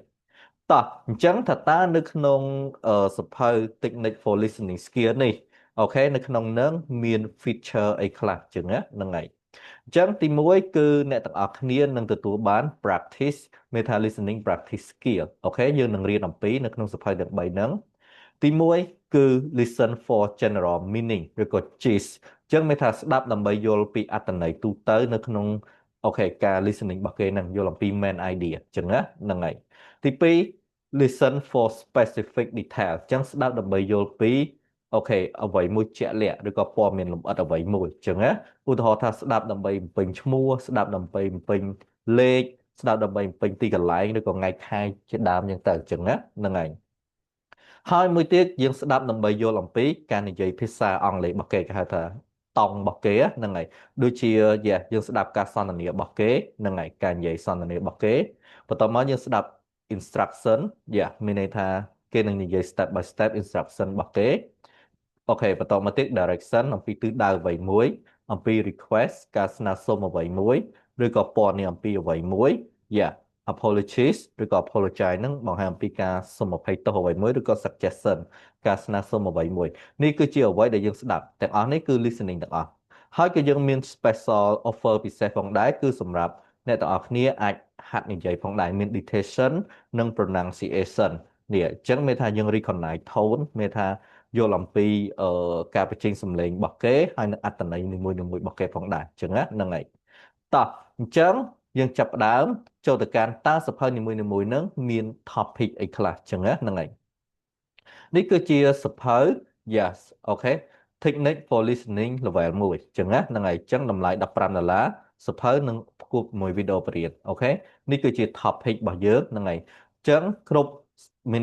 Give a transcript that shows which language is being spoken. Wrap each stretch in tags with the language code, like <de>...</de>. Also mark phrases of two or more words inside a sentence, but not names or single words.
<km>តោះអញ្ចឹងថាតើនៅក្នុងសភៅ Technique for Listening Skill នេះអូខេនៅក្នុងនឹងមាន feature អីខ្លះអញ្ចឹងណាហ្នឹងហើយអញ្ចឹងទី1គឺអ្នកទាំងអស់គ្នានឹងទទួលបាន</km> <en>practice meta listening practice skill</en> <km>អូខេយើងនឹងរៀនអំពីនៅក្នុងសភៅទាំង3ហ្នឹងទី1គឺ</km> <en>listen for general meaning</en> <km>ឬក៏ gist អញ្ចឹងមានថាស្ដាប់ដើម្បីយល់ពីអត្ថន័យទូទៅនៅក្នុងអូខេការ listening របស់គេហ្នឹងយល់អំពី</km> <en>main idea</en> <km>អញ្ចឹងណាហ្នឹងហើយទី2</km> <en>listen for specific detail</en> <km>អញ្ចឹងស្ដាប់ដើម្បីយ ល់ពីអូខេអ្វីមួយជាក់លាក់ឬក៏ព័ត៌មានលម្អិតអ្វីមួយអញ្ចឹងណាឧទាហរណ៍ថាស្ដាប់ដើម្បីបំពេញឈ្មោះស្ដាប់ដើម្បីបំពេញលេខស្ដាប់ដើម្បី បំពេញទីកន្លែងឬក៏ថ្ងៃខែជាដើមអញ្ចឹងទៅអញ្ចឹងណាហ្នឹងហើយហើយមួយទៀតយើងស្ដាប់ដើម្បីយល់អំពីការនិយាយភាសាអង់គ្លេសរបស់គេគេហៅថាតង់របស់គេហ្នឹងហើយដូចជាយើងស្ដាប់ការសន្ទនារបស់គេហ្នឹងហើយការនិយាយសន្ទនារបស់គេបន្ទាប់មកយើងស្ដាប់ instruction មានន័យថាគេនឹងនិយាយ</km> <en>step by step instruction</en> <km>របស់គេអូខេបន្តមកទៀត direction អំពីទិសដៅអ្វីមួយអំពី request ការស្នើសុំអ្វីមួយឬក៏ព័ត៌មានអំពីអ្វីមួយ apologies ឬក៏ apologize ហ្នឹងបង្ហាញអំពីការសុំអភ័យទោសអ្វីមួយឬក៏ suggestion ការស្នើសុំអ្វីមួយនេះគឺជាអ្វីដែលយើងស្ដាប់ទាំងអស់នេះគឺ listening ទាំងអស់ហើយក៏យើងមាន</km> <en>special offer</en> <km>ពិសេសផងដែរគឺសម្រាប់អ្នកទាំងអស់គ្នាអាចហាត់និយាយផងដែរមាន dictation និង pronunciation នេះអញ្ចឹងមានថាយើង</km> <en>recognize tone</en> <km>មានថាយល់អំពីការបញ្ចេញសំឡេងរបស់គេហើយនិងអត្ថន័យនីមួយៗរបស់គេផងដែរអញ្ចឹងណាហ្នឹង ហើយតោះអញ្ចឹងយើងចាប់ផ្ដើមចូលទៅកាន់តើសភៅនីមួយៗហ្នឹងមាន topic អីខ្លះអញ្ចឹងណាហ្នឹងហើយនេះគឺជាសភៅ yes អូខេ Technique for Listening Level 1អញ្ចឹងណាហ្នឹងហើយអញ្ចឹងតម្លៃ$15សភៅនឹងផ្គប់មួយវីដេអូបរិយាអូខេនេះគឺជា topic របស់យើងហ្នឹងហើយអញ្ចឹងគ្រប់មាន</km>